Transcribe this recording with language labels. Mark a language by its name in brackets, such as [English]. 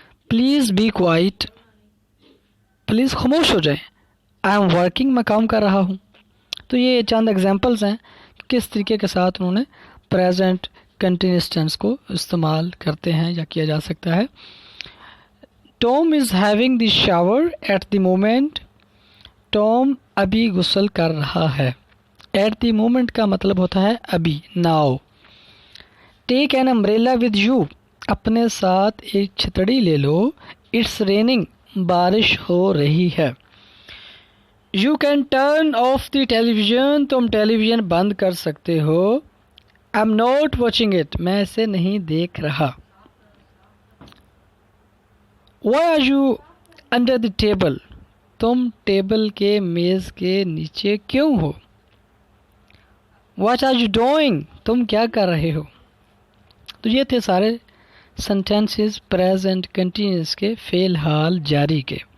[English] please be quiet, [Urdu] please خاموش ہو جائیں. [English] I am working, [Urdu] میں کام کر رہا ہوں. تو یہ چند ایگزامپلس ہیں کہ کس طریقے کے ساتھ انہوں نے پریزنٹ کنٹینیوس ٹینس کو استعمال کرتے ہیں یا کیا جا سکتا ہے. [English] Tom is having the shower at the moment. [Urdu] Tom ابھی غسل کر رہا ہے. ایٹ دی مومنٹ کا مطلب ہوتا ہے ابھی، now. [English] take an umbrella with you, [Urdu] اپنے ساتھ ایک چھتڑی لے لو. [English] it's raining, [Urdu] بارش ہو رہی ہے. [English] you can turn off the television, [Urdu] تم ٹیلی ویژن بند کر سکتے ہو. [English] I am not watching it, [Urdu] میں اسے نہیں دیکھ رہا. [English] why are you under the table, [Urdu] تم ٹیبل کے میز کے نیچے کیوں ہو. [English] what are you doing, [Urdu] تم کیا کر رہے ہو. تو یہ تھے سارے سینٹینسز پریزنٹ کنٹینیوس کے فی الحال جاری کے.